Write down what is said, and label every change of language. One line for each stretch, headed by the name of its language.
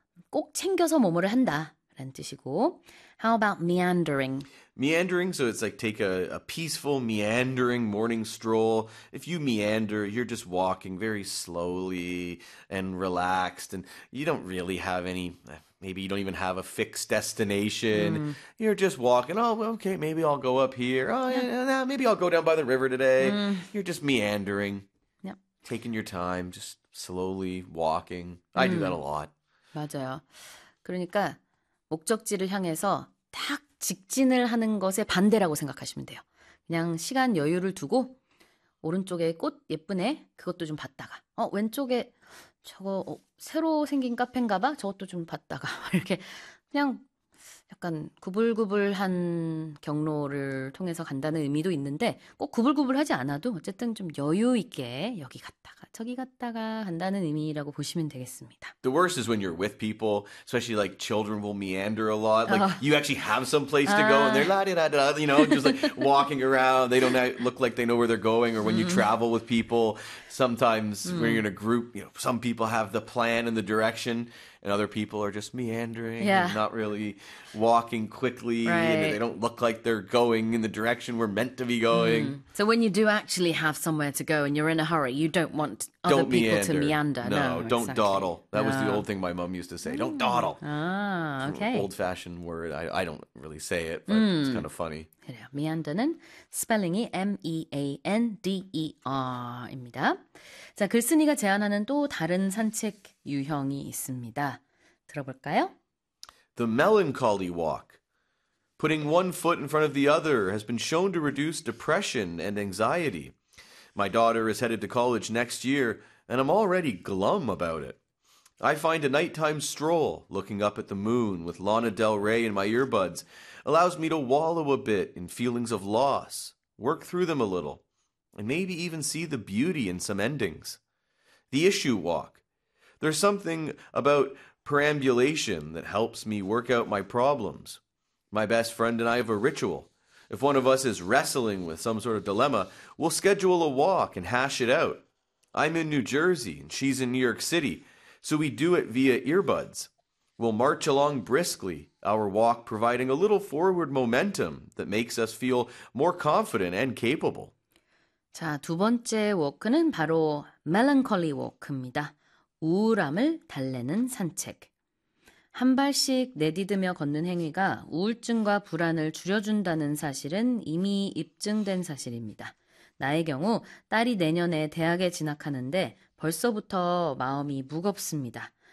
Korean: 꼭 챙겨서 뭐뭐를 한다 라는 뜻이고.
English: How about meandering? Meandering, so it's like take a peaceful meandering morning stroll. If you meander, you're just walking very slowly and relaxed, and you don't really have any, maybe you don't even have a fixed destination. You're just walking. Oh, okay, maybe I'll go up here. Oh, yeah, maybe I'll go down by the river today. You're just meandering, taking your time, just slowly walking. I do that a lot.
Korean: 맞아요. 그러니까 목적지를 향해서 딱 직진을 하는 것의 반대라고 생각하시면 돼요. 그냥 시간 여유를 두고 오른쪽에 꽃 예쁘네. 그것도 좀 봤다가 왼쪽에 저거 새로 생긴 카페인가 봐. 저것도 좀 봤다가 이렇게 그냥 약간 구불구불한 경로를 통해서 간다는 의미도 있는데 꼭 구불구불하지 않아도 어쨌든 좀 여유 있게 여기 갔다가 저기 갔다가 간다는 의미라고 보시면 되겠습니다.
English: The worst is when you're with people, especially like children will meander a lot. Like you actually have some place to go and they're la-di-da-da, you know, just like walking around. They don't look like they know where they're going. Or when you travel with people, sometimes when you're in a group, you know, some people have the plan and the direction and other people are just meandering and not really walking quickly and they don't look like they're going in the direction we're meant to be going. So when you do actually have somewhere to go and you're in a hurry, you don't want other Don't people to meander. meander. No, No, don't exactly. dawdle. That was the old thing my mom used to say. Don't dawdle. Okay. Old-fashioned word. I don't really say it, but it's kind of funny.
Korean: 그래요. Meander는 스펠링이 meander입니다. 자, 글쓴이가 제안하는 또 다른 산책 유형이 있습니다. 들어볼까요?
English: The melancholy walk. Putting one foot in front of the other has been shown to reduce depression and anxiety. My daughter is headed to college next year, and I'm already glum about it. I find a nighttime stroll, looking up at the moon with Lana Del Rey in my earbuds, allows me to wallow a bit in feelings of loss, work through them a little, and maybe even see the beauty in some endings. The issue walk. There's something about perambulation that helps me work out my problems. My best friend and I have a ritual. If one of us is wrestling with some sort of dilemma, we'll schedule a walk and hash it out. I'm in New Jersey and she's in New York City, so we do it via earbuds. We'll march along briskly, our walk providing a little forward momentum that makes us feel more confident and capable.
Korean: 자, 두 번째 워크는 바로 멜랑콜리 워크입니다. 우울함을 달래는 산책. 한 발씩 내딛으며 걷는 행위가 우울증과 불안을 줄여준다는 사실은 이미 입증된 사실입니다. 나의 경우 딸이 내년에 대학에 진학하는데 벌써부터 마음이 무겁습니다.